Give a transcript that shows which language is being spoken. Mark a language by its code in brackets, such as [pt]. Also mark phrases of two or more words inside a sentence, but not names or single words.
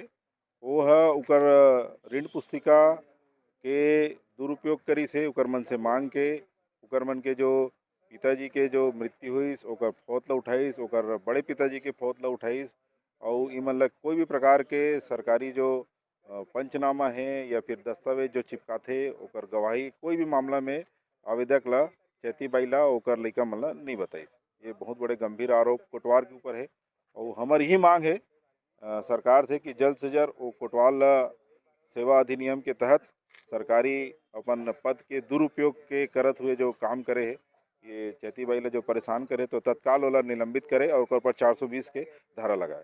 [hne] वो है उकर ऋण पुस्तिका के दुरुपयोग करी से उकर मन से मांग के उकर मन के जो पिताजी के जो मृत्यु हुईस ओकर फौत ला उठाईस, ओकर बड़े पिताजी के फौत ला उठाईस और इमन ला कोई भी प्रकार के सरकारी जो पंचनामा है या फिर दस्तावेज जो चिपकाथे ओकर गवाही कोई भी मामला में आवेदक ला चैती बाई ला ओकर लइका मन ला नहीं बताइस। ये बहुत बड़े गंभीर आरोप कोटवार के ऊपर है और हमारी ही मांग है सरकार से कि जल्द से जल्द वो कोटवाल ला सेवा अधिनियम के तहत सरकारी अपन पद के दुरुपयोग के करत हुए जो काम करे है, ये चैती बाई ला जो परेशान करे तो तत्काल ओला निलंबित करे और ओकर पर 420 के धारा लगाए।